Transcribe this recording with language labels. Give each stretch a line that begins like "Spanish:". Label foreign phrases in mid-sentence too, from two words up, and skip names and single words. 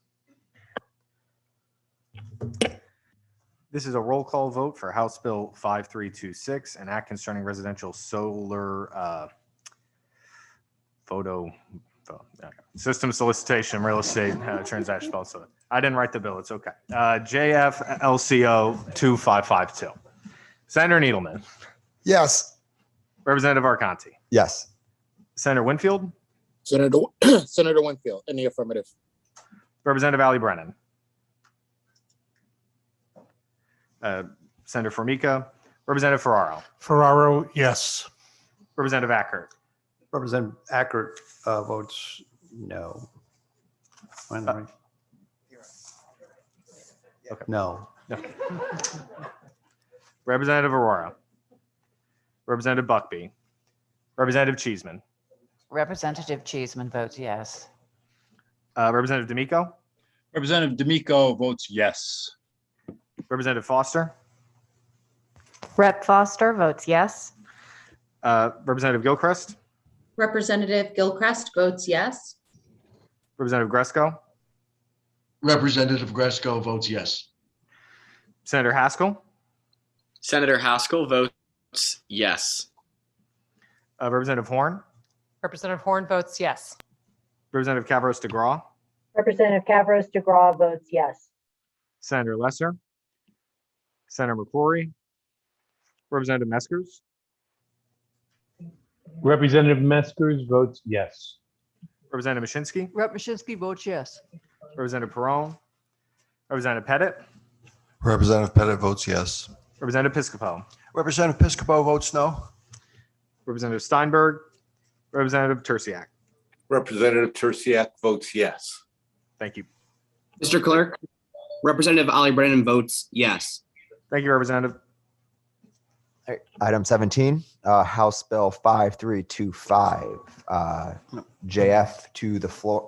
English: This is a roll call vote for House Bill 5326, an act concerning residential solar system solicitation, real estate transaction. So I didn't write the bill. It's okay. JF LCO 2552. Senator Needleman. Yes. Representative Arconti. Yes. Senator Winfield. Senator Winfield, in the affirmative. Representative Ali Brennan. Senator Formica. Representative Ferraro. Ferraro, yes. Representative Ackert. Representative Ackert votes no. Okay. No. Representative Aurora. Representative Buckby. Representative Cheeseman. Representative Cheeseman votes yes. Representative D'Amico. Representative D'Amico votes yes. Representative Foster. Rep. Foster votes yes. Representative Gilchrist. Representative Gilchrist votes yes. Representative Gresco. Representative Gresco votes yes. Senator Haskell. Senator Haskell votes yes. Representative Horn. Representative Horn votes yes. Representative Cavros DeGraw. Representative Cavros DeGraw votes yes. Senator Lesser. Senator McCrory. Representative Meskers. Representative Meskers votes yes. Representative Mashinsky. Rep. Mashinsky votes yes. Representative Perone. Representative Pettit. Representative Pettit votes yes. Representative Piscopo. Representative Piscopo votes no. Representative Steinberg. Representative Terciak. Representative Terciak votes yes. Thank you. Mr. Clerk, Representative Ali Brennan votes yes. Thank you, Representative. All right, item 17, House Bill 5325, JF to the floor.